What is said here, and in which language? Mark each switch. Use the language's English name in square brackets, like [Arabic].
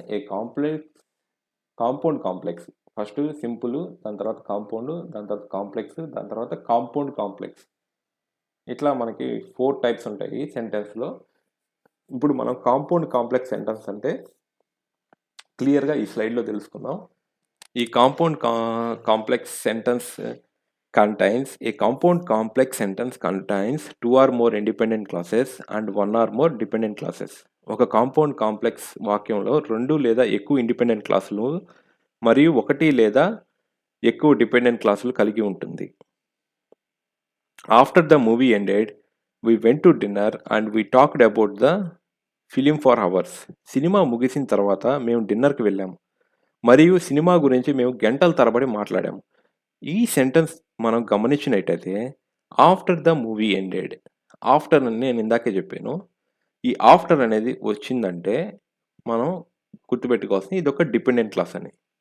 [Telugu] ఏ compound complex. First simple, దాని తర్వాత compound, దాని తర్వాత కాంప్లెక్స్, దాని తర్వాత కాంపౌండ్ కాంప్లెక్స్. ఇట్లా మనకి 4 టైప్స్ ఉంటాయి సెంటెన్స్‌లో. ఇప్పుడు మనం కాంపౌండ్ కాంప్లెక్స్ సెంటెన్స్ అంటే క్లియర్‌గా ఈ స్లైడ్‌లో తెలుసుకుందాం. [English] ఈ compound complex sentence contains a compound complex sentence contains 2 or more independent clauses and 1 or more dependent clauses. [Telugu] ఒక కాంపౌండ్ కాంప్లెక్స్ వాక్యంలో 2 లేదా ఎక్కువ ఇండిపెండెంట్ క్లాసులు మరియు 1 లేదా ఎక్కువ డిపెండెంట్ క్లాసులు కలిగి ఉంటుంది. [English] After the movie ended we went to dinner and we talked about the film for hours. [Telugu] Cinema ముగిసిన తర్వాత మేము డిన్నర్కి వెళ్ళాము మరియు సినిమా గురించి మేము గంటల తరబడి మాట్లాడాము. ఈ సెంటెన్స్ మనం గమనించినట్టయితే [English] after the movie ended, [Telugu] after అని నేను ఇందాకే చెప్పాను. ఈ ఆఫ్టర్ అనేది వచ్చిందంటే మనం గుర్తుపెట్టుకోవాల్సింది ఇదొక డిపెండెంట్ క్లాస్ అని.